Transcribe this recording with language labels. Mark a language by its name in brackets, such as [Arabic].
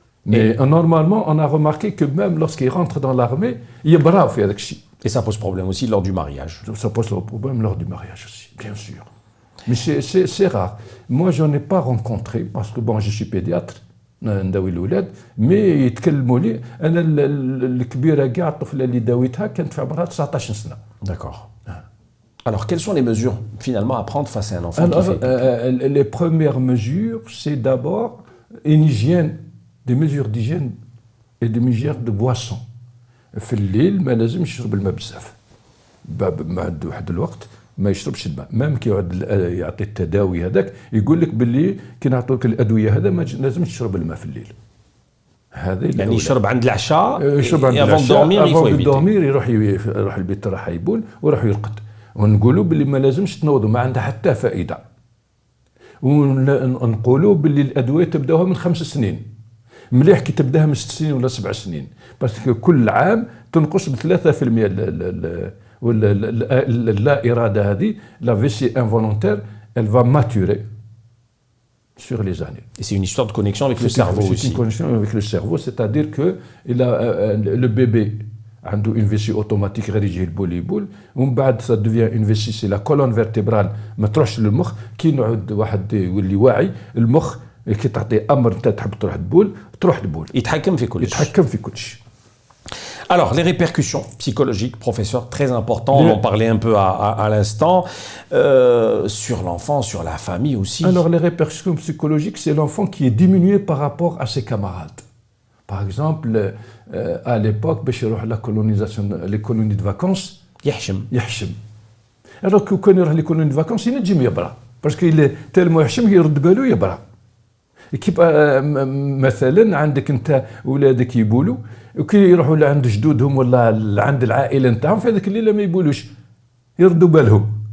[French] Mais normalement on a remarqué que même lorsqu'ils rentrent dans l'armée [Arabic] يبراو في هذاك الشيء. [French] Et ça pose problème aussi lors du mariage. Ça pose problème lors du mariage aussi, bien sûr. Mais c'est rare. Moi, je n'en ai pas rencontré, parce que bon, je suis pédiatre, [Arabic] نداوي الأولاد، [French] mais [Arabic] يتكلموا لي أنا الكبيرة كاع الطفلة اللي داويتها كانت في عمرها 19 سنة. [French] D'accord. Alors, quelles sont les mesures finalement à prendre face à un enfant qui fait les premières mesures, c'est d'abord une hygiène, des mesures d'hygiène et des mesures de boisson. [Arabic] في الليل ما لازمش يشرب الماء بزاف. ما عنده واحد الوقت ما يشربش الماء. مام كي يعطي التداوي هذاك يقول لك باللي كي نعطوك الادويه هذا ما لازمش تشرب الماء في الليل. هذا يعني يشرب عند العشاء. يشرب عند العشاء. [French] avant de dormir [Arabic] يروح البيت راح يبول وراح يرقد. ونقولوا باللي ما لازمش تنوضوا ما عندها حتى فائده. ونقولوا باللي الادويه تبداوها من 5 سنين. مليح كي تبداها من 6 سنين ولا 7 سنين باسكو كل عام تنقص ب 3% ولا اللا اراده هذه لا فيسي انفولونتير [French] elle va maturer sur les années. Et c'est une histoire de connexion avec le cerveau aussi. C'est une connexion avec le cerveau, c'est-à-dire que le bébé [Arabic] عنده [French] une vessie automatique [Arabic] غير يجي البول يبول ومن بعد [French] ça devient une vessie c'est la colonne vertébrale [Arabic] ما تروحش للمخ كي نعود واحد يولي واعي المخ كي تعطي امر انت تحب تروح تبول تروح تبول. يتحكم في كل شيء. [French] Alors, les répercussions psychologiques, professeur, très important, on en parlait un peu à l'instant, sur l'enfant, sur la famille aussi. Alors, les répercussions psychologiques, c'est l'enfant qui est diminué par rapport à ses camarades. Par exemple, à l'époque, la colonisation, les colonies de vacances, يحشم. Alors que quand il y a les colonies de vacances, il n'est jamais يبرا. Parce qu'il est tellement [Arabic] يحشم, يرد باله يبرا. كيف مثلا عندك انت اولادك يبولوا وكي يروحوا لعند جدودهم ولا عند العائله نتاعهم في هذاك الليله ما يبولوش يردوا بالهم